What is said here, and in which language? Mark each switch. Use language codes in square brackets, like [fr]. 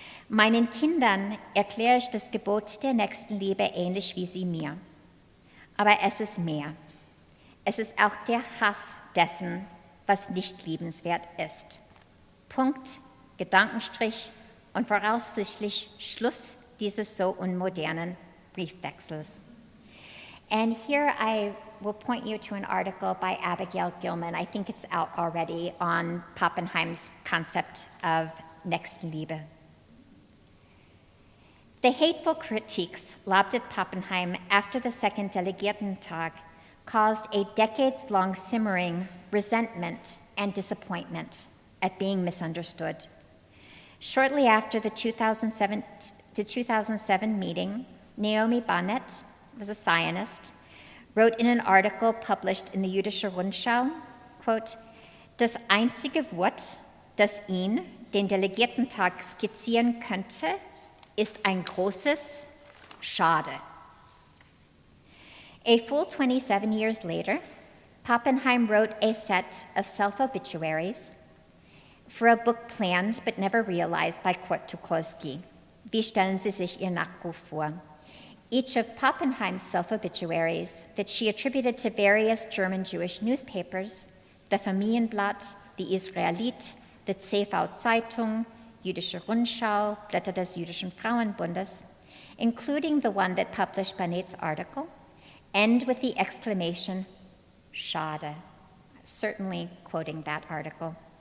[de] Meinen Kindern erkläre ich das Gebot der Nächstenliebe ähnlich wie sie mir. Aber es ist mehr. Es ist auch der Hass dessen, was nicht liebenswert ist. Punkt, Gedankenstrich und voraussichtlich Schluss dieses so unmodernen Briefwechsels. [en] And here I will point you to an article by Abigail Gilman. I think it's out already on Pappenheim's concept of Nächstenliebe. The hateful critiques lobbed at Pappenheim after the second Delegiertentag caused a decades-long simmering resentment and disappointment at being misunderstood. Shortly after the 2007 meeting, Naomi Barnett, was a Zionist, wrote in an article published in the Jüdische Rundschau, quote, [de] das einzige Wort, das ihn, den Delegiertentag, skizzieren könnte, ist ein großes Schade. [en] A full 27 years later, Pappenheim wrote a set of self-obituaries for a book planned but never realized by Kurt Tucholsky. [de] Wie stellen Sie sich Ihr Nachruf vor? [en] Each of Pappenheim's self-obituaries that she attributed to various German Jewish newspapers, the Familienblatt, the Israelit, the CV-Zeitung, Jüdische Rundschau, Blätter des Jüdischen Frauenbundes, including the one that published Barnett's article, end with the exclamation, Schade, certainly quoting that article.